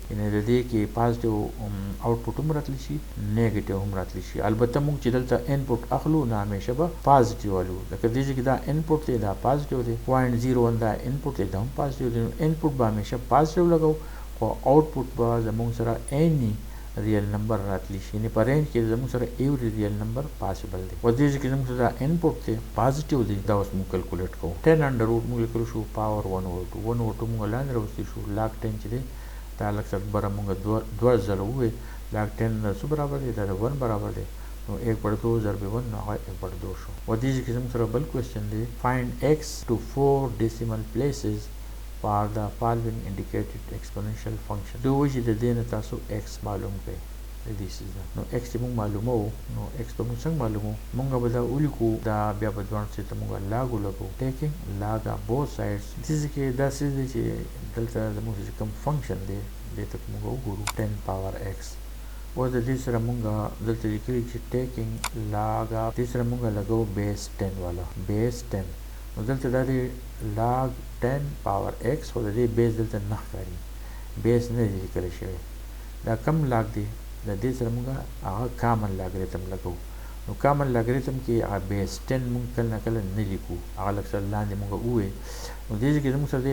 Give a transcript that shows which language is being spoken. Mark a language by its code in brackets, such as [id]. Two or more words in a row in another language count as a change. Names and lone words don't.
[ps] یعنې د دې کې [en] positive output [ps] هم راتلی شي نیگیټیو هم راتلی شي البته مونږ چې دلته انپوټ اخلو نو همیشه به [en] positive value [ps] لکه دې چې دا انپوټ دی دا پازیټیو دی 0.01 دا انپوټ دی دا هم پازیټیو دی انپوټ به همیشه پازیټیو لګو خو آوټپوټ به زموږ سره [en] any real number [ps] راتلی شي یعنې په رینج کې زموږ سره [en] every real number possible [ps] دی او دې کې زموږ سره انپوټ دی پازیټیو دی دا اوس موږ کیلکولیټ کوو 10 [en] under root [ps] موږ لیکلو شو پاور 1/2 1/2 موږ لاندې راوستي شو لاګ 10 چې دی دا لږ څه بره موږ دوه ځله ووایو لاګ 10 څه برابر دی دا د 1 برابر دی نو 1/2 ضرب 1 نو هغه 1/2 شو او دې کې زموږ سره بل کوېسچن دی [en] find x to 4 decimal places for the following indicated exponential function [ps] دو وجې د دې نه تاسو x معلوم کړئ [en] this is that [ps] نو x چې موږ معلومو نو x به موږ څنګه معلومو موږ به دا ولیکو دا بیا به دوه څه ته موږ لاګ ولګو [en] taking log both sides [ps] دې کې دا څه دی چې دلته زموږ چې کوم فنکشن دی دې ته موږ وګورو 10 power x او د دې سره موږ دلته لیکلي چې [en] taking log [ps] دې سره موږ لګو بیس 10 والا بیس 10 نو دلته دا دی لاګ 10 power x خو د دې بیس دلته نه ښکاري بیس نه دی لیکلی شوی دا کم لاګ دی د دې سره موږ هغه [en] common logarithm [ps] لګو نو [en] common logarithm [ps] کې هغه بیس 10 موږ کله نه کله نه لیکو هغه لږ څه لاندې موږ ووایو نو دې کې زموږ سره دی